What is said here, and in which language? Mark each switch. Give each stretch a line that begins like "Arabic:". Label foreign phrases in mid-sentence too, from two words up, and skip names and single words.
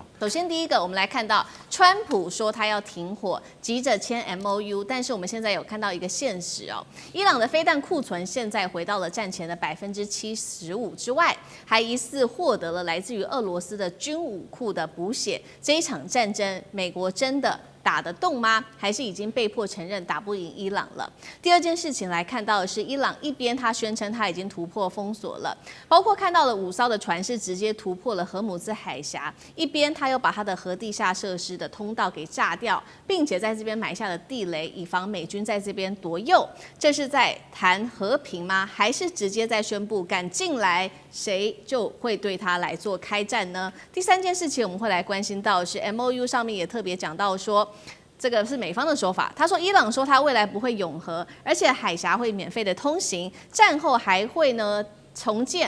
Chinese: 首先第一個，我們來看到川普說他要停火，急着簽 MOU， 但是我們現在有看到一個現實哦，伊朗的飛彈庫存現在回到了戰前的75%之外，還疑似獲得了來自於俄羅斯的軍武庫的補血。這一場戰爭，美國真的打得動嗎？還是已經被迫承認打不贏伊朗了？第二件事情來看到的是，伊朗一邊他宣稱他已經突破封鎖了，包括看到了5艘的船是直接突破了荷姆茲海峽，一邊他又把他的核地下設施的通道給炸掉，並且在這邊埋下了地雷，以防美軍在這邊奪右。這是在談和平嗎？還是直接在宣布敢進來誰就會對他來做開戰呢？第三件事情我們會來關心到的是 MOU 上面也特別講到說，這個是美方的說法，他說伊朗說他未來不會擁核，而且海峽會免費的通行，戰後還會呢重建。